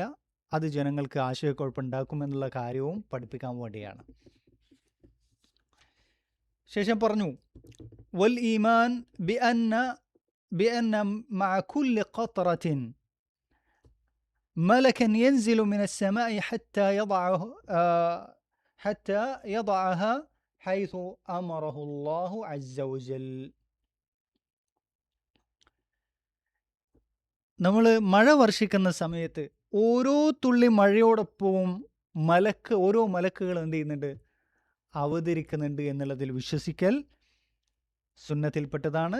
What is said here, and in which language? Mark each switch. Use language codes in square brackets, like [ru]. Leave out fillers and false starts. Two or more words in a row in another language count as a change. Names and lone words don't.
[ml] അത് ജനങ്ങൾക്ക് ആശയക്കുഴപ്പമുണ്ടാക്കുമെന്നുള്ള കാര്യവും പഠിപ്പിക്കാൻ വേണ്ടിയാണ്. ശേഷം പറഞ്ഞു, [ar] والإيمان بأن مع كل قطرة ملكا ينزل من السماء حتى يضعها حيث أمره الله عز وجل. [ml] നമ്മൾ മഴ വർഷിക്കുന്ന സമയത്ത് ഓരോ തുള്ളി മഴയോടൊപ്പവും ഓരോ മലക്കുകൾ എന്ത് ചെയ്യുന്നുണ്ട്, അവതരിക്കുന്നുണ്ട് എന്നുള്ളതിൽ വിശ്വസിക്കൽ സുന്നത്തിൽപ്പെട്ടതാണ്.